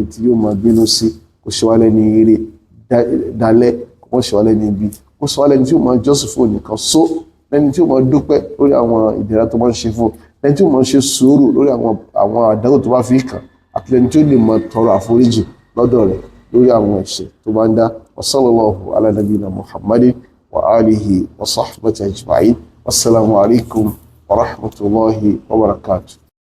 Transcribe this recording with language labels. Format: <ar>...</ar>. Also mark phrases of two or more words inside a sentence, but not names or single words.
<yo>tí yóò máa bínú sí kó ṣe wá lẹ́ni ire dalẹ́ kó ṣe wá lẹ́ni ibi kó ṣe wá lẹ́ni tí yóò máa jọ́sìn fún nìkan só lẹ́ni tí yóò máa dúpẹ́ lórí àwọn ìdẹ̀ra tó máa ń ṣe fún lẹ́ni tí yóò máa ṣe sùúrù lórí àwọn àdánwò tó bá fi kàn àti lẹ́ni tí ó lè máa tọrọ àforíjì lọ́dọ̀ rẹ̀ lórí àwọn ẹ̀ṣẹ̀ tó bá ń dá wa</yo> <ar>صلى الله على نبينا محمد وآله وصحبه أجمعين والسلام عليكم ورحمة الله وبركاته.</ar>